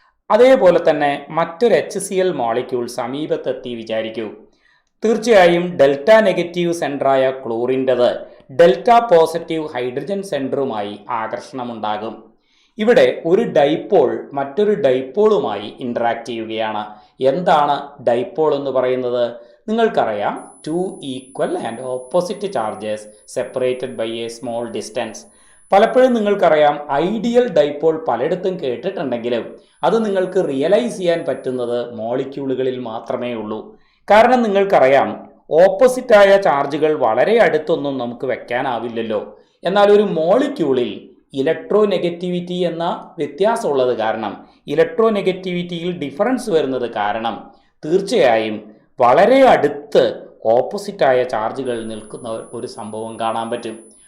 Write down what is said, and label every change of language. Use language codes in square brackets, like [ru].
[ml] അതേപോലെ തന്നെ മറ്റൊരു HCl മോളിക്യൂൾ സമീപത്തെത്തി വിചാരിക്കൂ. തീർച്ചയായും delta negative സെൻറ്ററായ ക്ലോറിൻ്റെത് delta positive hydrogen സെൻറ്ററുമായി ആകർഷണമുണ്ടാകും. ഇവിടെ ഒരു ഡൈപോൾ മറ്റൊരു ഡൈപോളുമായി ഇൻറ്ററാക്ട് ചെയ്യുകയാണ്. എന്താണ് ഡൈപോൾ എന്ന് പറയുന്നത്? നിങ്ങൾക്കറിയാം, [en] 2 equal and opposite charges separated by a small distance. [ml] പലപ്പോഴും നിങ്ങൾക്കറിയാം ഐഡിയൽ ഡൈപോൾ പലയിടത്തും കേട്ടിട്ടുണ്ടെങ്കിലും അത് നിങ്ങൾക്ക് റിയലൈസ് ചെയ്യാൻ പറ്റുന്നത് മോളിക്യൂളുകളിൽ മാത്രമേ ഉള്ളൂ. കാരണം നിങ്ങൾക്കറിയാം ഓപ്പോസിറ്റായ ചാർജുകൾ വളരെ അടുത്തൊന്നും നമുക്ക് വെക്കാനാവില്ലല്ലോ. എന്നാൽ ഒരു മോളിക്യൂളിൽ ഇലക്ട്രോനെഗറ്റിവിറ്റി എന്ന വ്യത്യാസമുള്ളത് കാരണം, ഇലക്ട്രോനെഗറ്റിവിറ്റിയിൽ ഡിഫറൻസ് വരുന്നത് കാരണം തീർച്ചയായും വളരെ അടുത്ത് ഓപ്പോസിറ്റായ ചാർജുകൾ നിൽക്കുന്ന ഒരു സംഭവം കാണാൻ പറ്റും.